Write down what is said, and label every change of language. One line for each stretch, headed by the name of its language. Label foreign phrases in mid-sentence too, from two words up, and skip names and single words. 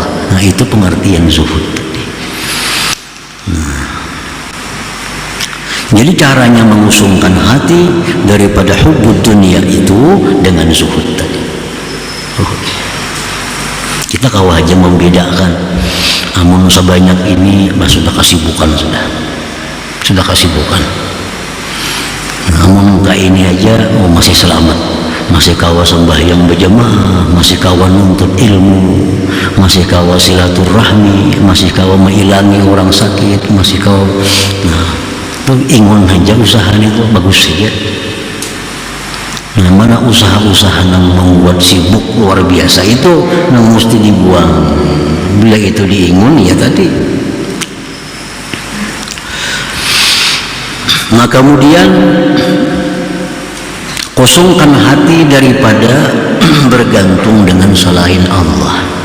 Indonesian: Nah, itu pengertian zuhud tadi. Jadi caranya mengusungkan hati daripada
Arabic: حب الدنيا
Indonesian: itu dengan zuhud tadi.
Banjar: Kita kau aja membedakan amun sebanyak ini sudah kesibukan, sudah kesibukan. Namun enggak ini aja masih selamat, masih kawa sembahyang berjamaah, masih kawa nuntut ilmu, masih kawa silaturahmi, masih kawa menghilangi orang sakit, masih kawa. Nah, itu ingon aja usaha itu bagus saja.
Indonesian: Nah, mana usaha-usaha yang membuat sibuk luar biasa itu yang mesti dibuang.
Banjar: Bila itu diingun ya tadi. Nah kemudian kosongkan hati daripada bergantung dengan selain Allah.